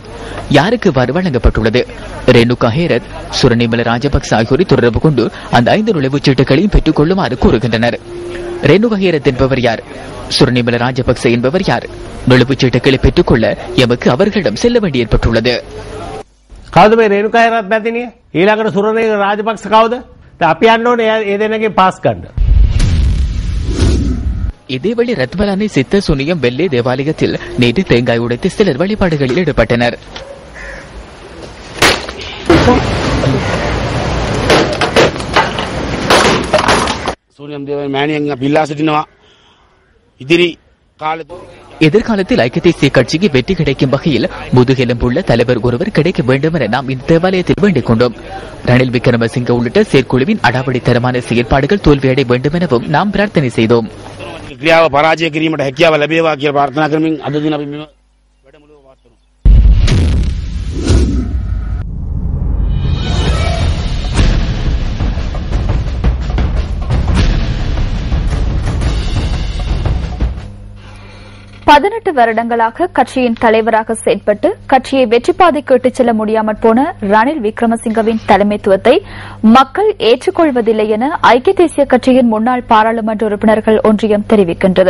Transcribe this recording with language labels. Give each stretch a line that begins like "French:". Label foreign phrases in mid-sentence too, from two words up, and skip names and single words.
Tamil: யாருக்கு இவ்வாறு வழங்கப்பட்டுள்ளது? ரேணுகா ஹேரத், சுரனிமல ராஜபக்ச ஆகியோரை தொடர்பு கொண்டு அந்த 5 நுழைவுச் சீட்டுகளையும் பெற்றுக் கொள்ளுமாறு கூறுகின்றனர். ரேணுகா ஹேரத் என்பவர் யார்? சுரனிமல ராஜபக்ச என்பவர் யார்? நுழைவுச் சீட்டுகளை பெற்றுக் கொள்ள எமக்கு அவர்களிடம் செல்ல வேண்டி ஏற்பட்டுள்ளது.
Sinhala: කවුද මේ රේණුකා හේරත් නැතිනිය? ඊළඟට සුරනිමල රාජපක්ෂ කවුද? අපි යන්න ඕනේ ඒ දෙන්නගේ පාස් ගන්න.
Tamil: இதேவேளை ரத்மலானை சித்த சுனியம் வெள்ளை தேவாலயத்தில் நேற்று தேங்காய் உடைத்து சிலர் வழிபாடுகளில் ஈடுபட்டனர். எதிர்காலத்தில் ஐக்கிய தேசிய கட்சிக்கு வெற்றி கிடைக்கும் வகையில் முதுகெலும்புள்ள தலைவர் ஒருவர் கிடைக்க வேண்டும் என நாம் இந்த தேவாலயத்தில் வேண்டிக் கொண்டோம். ரணில் விக்ரமசிங்க உள்ளிட்ட செயற்குழுவின் அடாவடித்தரமான செயற்பாடுகள் தோல்வியடைய வேண்டும் எனவும் நாம் பிரார்த்தனை செய்தோம்.
Sinhala: ක්‍රියාව පරාජය කිරීමට හැකියාව ලැබේවා කියලා ප්‍රාර්ථනා කරමින් අද දින අපි මෙම වැඩමුළුව පවත්වනවා.
Tamil: பதினெட்டு வருடங்களாக கட்சியின் தலைவராக செயல்பட்டு கட்சியை வெற்றிப்பாதைக்கு இட்டுச் செல்ல முடியாமல் போன ரணில் விக்ரமசிங்கவின் தலைமைத்துவத்தை மக்கள் ஏற்றுக்கொள்வதில்லை என ஐக்கிய தேசிய கட்சியின் முன்னாள் பாராளுமன்ற உறுப்பினர்கள் ஒன்றியம் தெரிவிக்கின்றது.